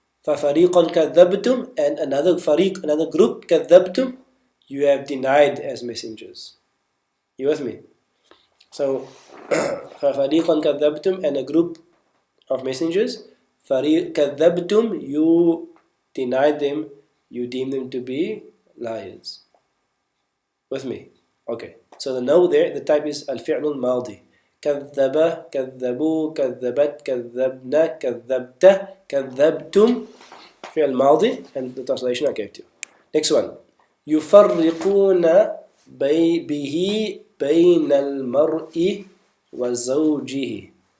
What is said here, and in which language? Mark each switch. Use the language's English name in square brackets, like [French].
[Arabic] فَفَرِيقًا كَذَّبْتُمْ, [English] and another fariq, another group, كَذَّبْتُمْ, you have denied as messengers. You with me? So [Arabic] فَفَرِيقًا كَذَّبْتُمْ, [English] and a group of messengers. كَذَّبْتُمْ, you denied them, you deemed them to be liars. With me? Okay. So the now there, the type is al-fi'l al-madi. [Arabic] كذب, كذبوا, كذبت, كذبنا, كذبت, كذبتم. فعل ماضي, [English] and the translation I gave to you. Next one. [Arabic] يفرقون به بين المرء وزوجه.